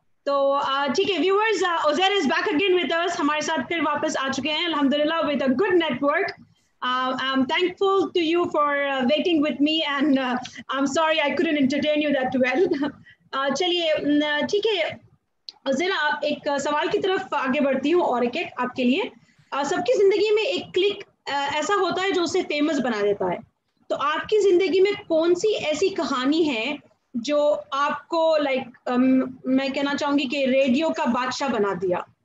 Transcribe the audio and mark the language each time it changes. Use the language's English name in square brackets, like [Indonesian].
[Urdu] تو ٹھیک ہے viewers, [English] Uzair is back again with us, [Urdu] ہمارے ساتھ پھر واپس آ چکے ہیں الحمدللہ [English] With a good network. I'm thankful to you for waiting with me, and I'm sorry I couldn't entertain you that well. [Urdu] چلیے ٹھیک ہے, ذرا ایک سوال کی طرف آگے بڑھتی ہوں, اور ایک آپ کے لیے. سب کی زندگی میں ایک کلک ایسا ہوتا ہے جو اسے فیمس بنا دیتا ہے. تو آپ کی زندگی میں کون سی ایسی کہانی ہے جو آپ کو لائک میں کہنا چاہوں گی کہ ریڈیو کا بادشاہ بنا دیا؟